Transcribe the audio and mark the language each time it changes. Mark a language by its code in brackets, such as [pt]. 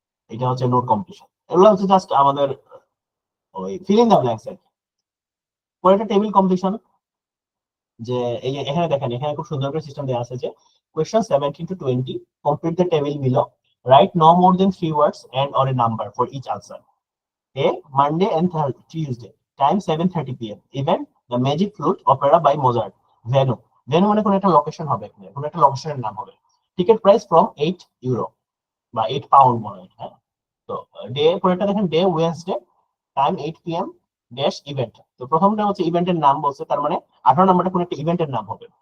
[bn] এটা হচ্ছে note completion. এগুলো হচ্ছে জাস্ট আমাদের ওই ফিল ইন দ্য ব্ল্যাঙ্কস এর। পরে একটা টেবিল কমপ্লিশন, যে এই যে এখানে দেখেন, এখানে খুব সুন্দর করে সিস্টেম দেওয়া আছে যে question 17 to 20, [en] Complete the table below, write no more than 3 words and or a number for each answer. A, Monday and Tuesday, time 7:30 p.m. Event, The Magic Flute Opera by Mozart. Venue [bn] মানে কোন একটা location হবে, কোন একটা লোকেশনের নাম হবে। [en] ticket price from 8 euro [bn] বা 8 pound মনে হয়, হ্যাঁ। তো ডে পরেরটা দেখেন [en] Day Wednesday, time 8 PM dash event. [bn] তো প্রথমটা হচ্ছে ইভেন্টের নাম বলছে, তার মানে 18 নম্বরটা কোন একটা ইভেন্টের নাম হবে।